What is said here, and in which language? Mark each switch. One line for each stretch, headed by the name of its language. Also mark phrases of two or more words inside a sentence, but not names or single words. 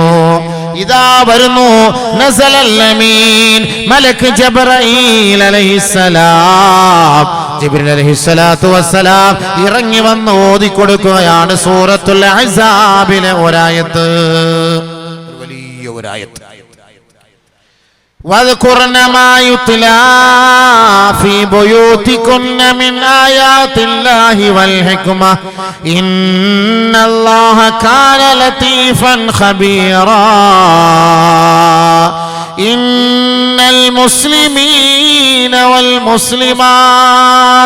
Malayalam: ഇതാ വരുന്നു
Arabic: نزل الأمين ملك جبريل عليه السلام.
Malayalam: ജിബ്രീൽ
Arabic: عليه الصلاة والسلام
Malayalam: ഇറങ്ങി വന്ന് ഓതി കൊടുക്കുകയാണ് സൂറത്തുൽ അഹ്സാബിലെ ഒരായത്ത്, വലിയ ഒരായത്ത്.
Arabic: وَاذْكُرْنَ مَا يُتْلَى فِي بُيُوتِكُنَّ مِنْ آيَاتِ اللَّهِ وَالْحِكْمَةِ إِنَّ اللَّهَ كَانَ لَطِيفًا خَبِيرًا إِنَّ الْمُسْلِمِينَ وَالْمُسْلِمَاتِ